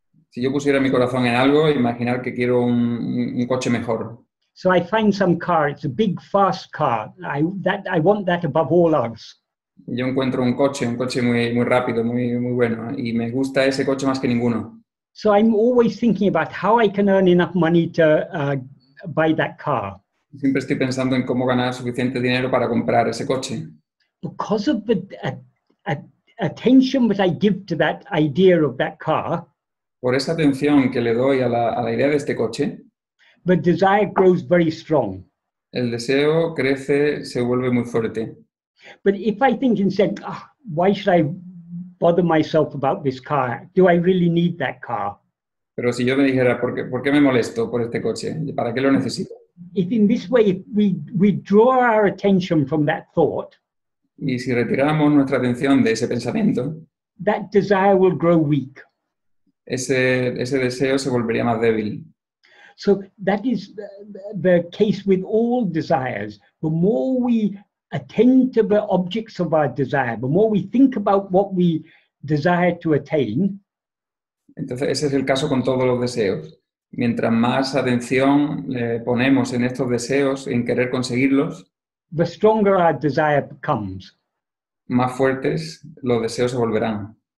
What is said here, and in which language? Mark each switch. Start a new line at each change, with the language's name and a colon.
Spanish: Si yo pusiera mi corazón en algo, imaginar que quiero un coche mejor.
English: So I find some car, it's a big, fast car. I want that above all else.
Spanish: Yo encuentro un coche muy, muy rápido, muy, muy bueno, y me gusta ese coche más que ninguno.
English: So I'm always thinking about how I can earn enough money to buy that car.
Spanish: Siempre estoy pensando en cómo ganar suficiente dinero para comprar ese coche.
English: Because of the attention that I give to that idea of that car,
Spanish: Por esa atención que le doy a la idea de este coche,
English: the desire grows very strong.
Spanish: el deseo crece, se vuelve muy fuerte.
English: But if I think and said, why should I bother myself about this car? Do I really need that car?
Spanish: Pero si yo me dijera, ¿por qué me molesto por este coche? ¿Para qué lo necesito?
English: If in this way we draw our attention from that thought,
Spanish: Y si retiramos nuestra atención de ese pensamiento,
English: that desire will grow weak.
Spanish: ese deseo se volvería más débil.
English: So that is the case with all desires. The more we attend to the objects of our desire, the more we think about what we desire to attain,
Spanish: Entonces, ese es el caso con todos los deseos. Mientras más atención le ponemos en estos deseos, en querer conseguirlos,
English: the stronger our desire becomes.
Spanish: más fuertes los deseos se volverán.